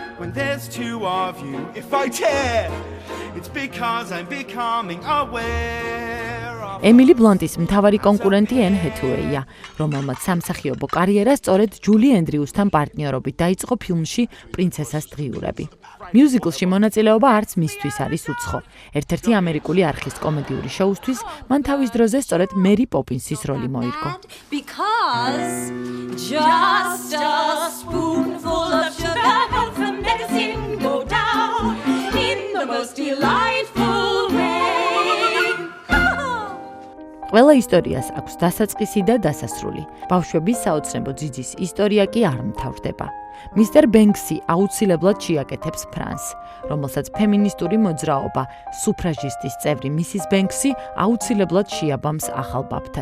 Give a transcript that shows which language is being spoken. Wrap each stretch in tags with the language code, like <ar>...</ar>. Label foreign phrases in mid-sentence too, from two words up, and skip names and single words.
<ka>ემილი ბლანტის მთავარი კონკურენტი ენ ჰეთუეია, რომელმაც სამსახიობო კარიერა სწორედ ჯული ენდრიუსთან პარტნიორობით დაიწყო ფილმში პრინცესას დღიურები. მიუზიკლში მონაწილეობა არც მისთვის არის უცხო. ერთ-ერთი ამერიკული არხის კომედიური შოუსთვის მან თავის დროზე სწორედ მერი პოპინსის როლი მოირგო.</ka> <en>Just a spoonful of sugar helps the medicine go down in the most delightful way.</en> <ka>ყველა ისტორიას აქვს დასაწყისი და დასასრული. ბავშვების საოცნებო ძიძის ისტორია კი არ მთავრდება. მისტერ ბენქსი აუცილებლად შეაკეთებს ფრანს, რომელსაც ფემინისტური მოძრაობა, სუფრაჟისტის წევრი მისის ბენქსი აუცილებლად შეაბამს ახალ ბაბთას.</ka>